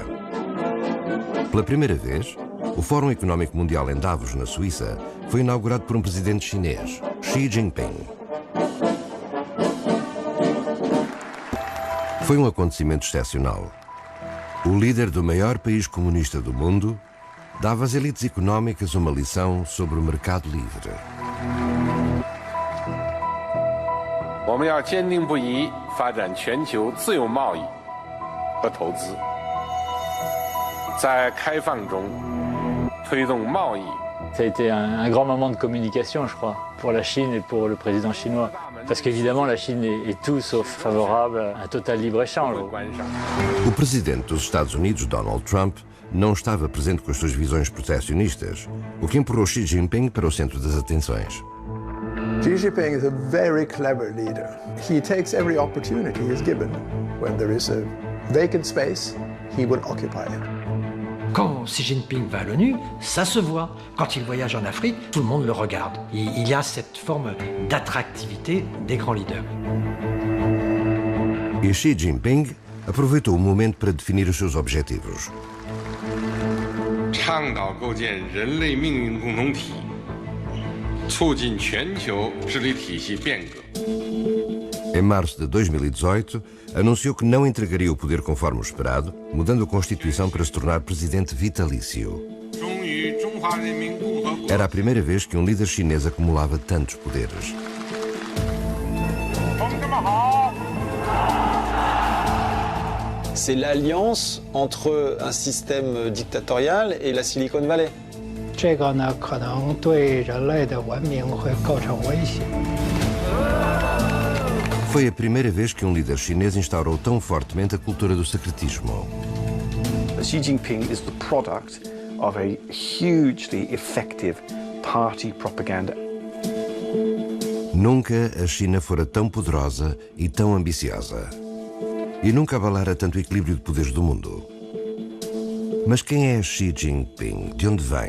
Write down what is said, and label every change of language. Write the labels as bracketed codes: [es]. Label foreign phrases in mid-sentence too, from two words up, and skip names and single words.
[pt] Pela primeira vez, o Fórum Económico Mundial em Davos, na Suíça, foi inaugurado por um presidente chinês, Xi Jinping. Foi um acontecimento excepcional. O líder do maior país comunista do mundo dava às elites económicas uma lição sobre o mercado livre. [zh] 我们要坚定不移发展全球自由贸易和投资，在开放中推动贸易。 [fr] Ça a été un grand moment de communication, je crois, pour la Chine et pour le président chinois. Parce qu'évidemment, la Chine est tout sauf favorable à un total libre-échange. [pt] O presidente dos Estados Unidos, Donald Trump, não estava presente com as suas visões protecionistas, o que empurrou Xi Jinping para o centro das atenções. [en] Xi Jinping is a very clever leader. He takes every opportunity he is given. When there is a vacant space, he will occupy it. [fr] Quand Xi Jinping va à l'ONU, ça se voit. Quand il voyage en Afrique, tout le monde le regarde. Et il y a cette forme d'attractivité des grands leaders. [pt] E Xi Jinping aproveitou o momento para definir os seus objetivos. [zh] 倡导构建人类命运共同体，促进全球治理体系变革。 [pt] Em março de 2018, anunciou que não entregaria o poder conforme o esperado, mudando a Constituição para se tornar presidente vitalício. Era a primeira vez que um líder chinês acumulava tantos poderes. [fr] C'est l'alliance entre un système dictatorial et la Silicon Valley. [zh] 这个呢，可能对人类的文明会构成威胁。 [pt] Foi a primeira vez que um líder chinês instaurou tão fortemente a cultura do secretismo. [en] Xi Jinping is the product of a hugely effective party propaganda. [pt] Nunca a China fora tão poderosa e tão ambiciosa. E nunca abalara tanto o equilíbrio de poderes do mundo. Mas quem é Xi Jinping? De onde vem?